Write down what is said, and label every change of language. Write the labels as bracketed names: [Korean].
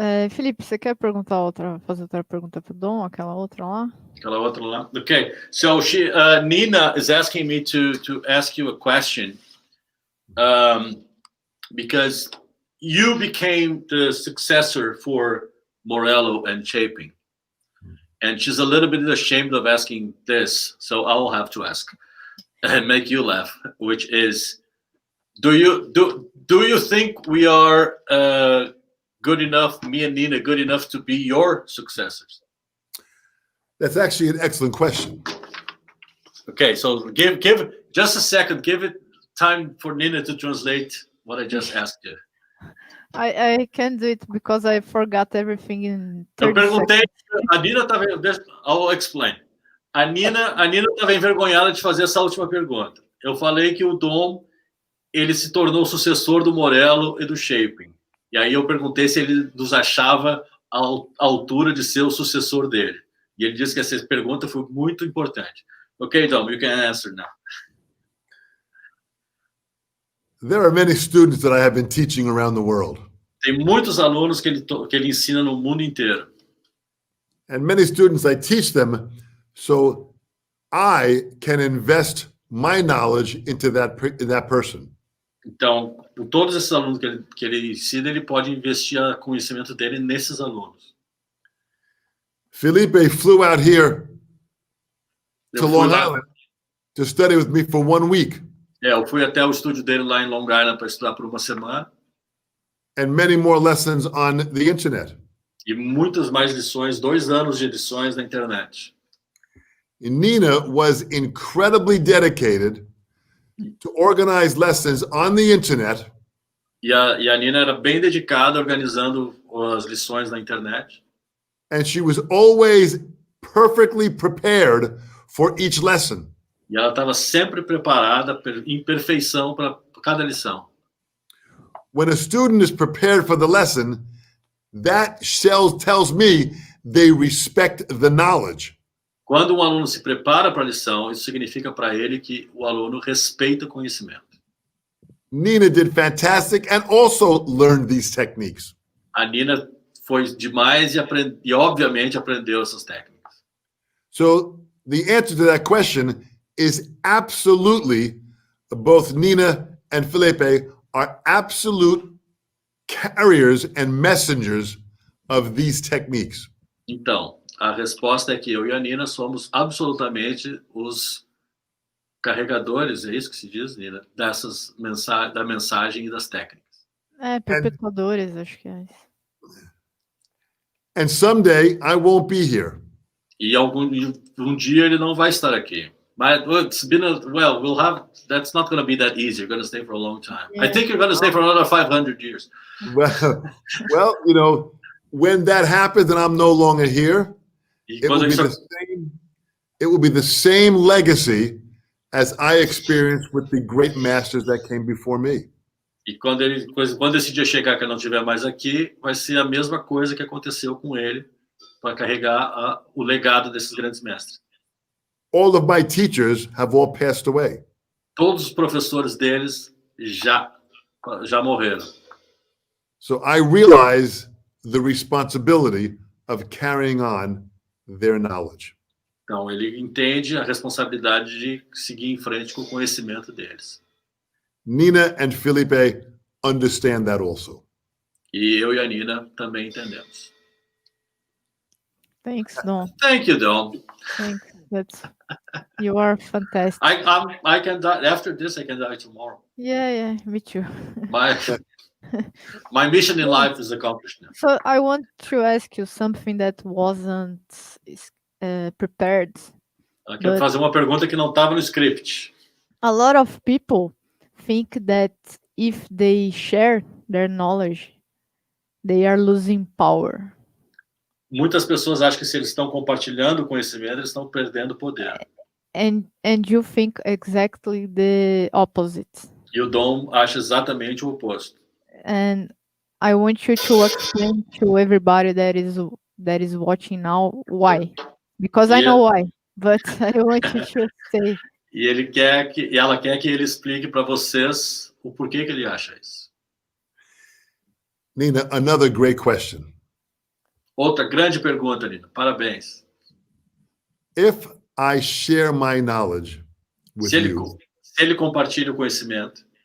[Portuguese] Felipe, você quer fazer outra pergunta para o Dom, aquela outra lá? [English] Okay, so Nina is asking me to ask you a question, because you became the successor for Morello and Chapin, and she's a little bit ashamed of asking this, so I will have to ask and make you laugh, which is, do you think we are good enough, me and Nina, good enough to be your successors? That's actually an excellent question. Okay, so give just a second. Give it time for Nina to translate what I just asked you. I can do it because I forgot everything in 30 [Portuguese] Eu perguntei, [English] seconds. [Portuguese] a Nina estava... [English] I'll explain. [Portuguese] A Nina estava envergonhada de fazer essa última pergunta. Eu falei que o Dom, ele se tornou sucessor do Morello e do Chapin. E aí eu perguntei se ele nos achava à altura de ser o sucessor dele. E ele disse que essa pergunta foi muito importante. [English] Okay, Dom, you can answer now. There are many students that I have been teaching around the world. [Portuguese] Tem muitos alunos que ele ensina no mundo inteiro. [English] And many students, I teach them so I can invest my knowledge into that person. [Portuguese] Então, com todos esses alunos que ele ensina, ele pode investir o conhecimento dele nesses alunos. [English] Felipe flew out here to Long Island to study with me for 1 week. [Portuguese] Eu fui até o estúdio dele lá em Long Island para estudar por uma semana. [English] And many more lessons on the internet. [Portuguese] E muitas mais lições, 2 anos de lições na internet. [English] Nina was incredibly dedicated to organize lessons on the internet. [Portuguese] E a Nina era bem dedicada organizando as lições na internet. [English] And she was always perfectly prepared for each lesson. [Portuguese] E ela estava sempre preparada em perfeição para cada lição. [English] When a student is prepared for the lesson, that tells me they respect the knowledge. [Portuguese] Quando um aluno se prepara para a lição, isso significa para ele que o aluno respeita o conhecimento. [English] Nina did fantastic and also learned these techniques. [Portuguese] A Nina foi demais e obviamente aprendeu essas técnicas. [English] So the answer to that question is absolutely, both Nina and Felipe are absolute carriers and messengers of these techniques. [Portuguese] Então, a resposta é que eu e a Nina somos absolutamente os carregadores, é isso que se diz, Nina, da mensagem e das técnicas. Perpetuadores, acho que é isso. [English] And someday I won't be here. [Portuguese] E um dia ele não vai estar aqui. [English] But it's been that's not going to be that easy. You're going to stay for a long time. Yeah. I think you're going to stay for another 500 years. Well, you know, when that happens and I'm no longer here, it will be the same legacy as I experienced with the great masters that came before me. [Portuguese] E quando esse dia chegar que eu não estiver mais aqui, vai ser a mesma coisa que aconteceu com ele para carregar o legado desses grandes mestres. [English] All of my teachers have all passed away. [Portuguese] Todos os professores deles já morreram. [English] So I realize the responsibility of carrying on their knowledge. [Portuguese] Então, ele entende a responsabilidade de seguir em frente com o conhecimento deles. [English] Nina and Felipe understand that also. [Portuguese] E eu e a Nina também entendemos. [English] Thanks, Dom. Thank you, Dom. Thanks. You are fantastic. I can die after this. I can die tomorrow. Yeah, me too. My mission in life is accomplished now. So I want to ask you something that wasn't prepared. [Portuguese] Ela quer fazer uma pergunta que não estava no script. [English] A lot of people think that if they share their knowledge, they are losing power. [Portuguese] Muitas pessoas acham que se eles estão compartilhando o conhecimento, eles estão perdendo poder. [English] And you think exactly the opposite. [Portuguese] E o Dom acha exatamente o oposto. [English] And I want you to explain to everybody that is watching now why. Because I know why, but I want you to say. [Portuguese] E ela quer que ele explique para vocês o porquê que ele acha isso. [English] Nina, another great question. [Portuguese] Outra grande pergunta, Nina. Parabéns. [English] If I share my knowledge with you, [Portuguese] se ele compartilha o conhecimento,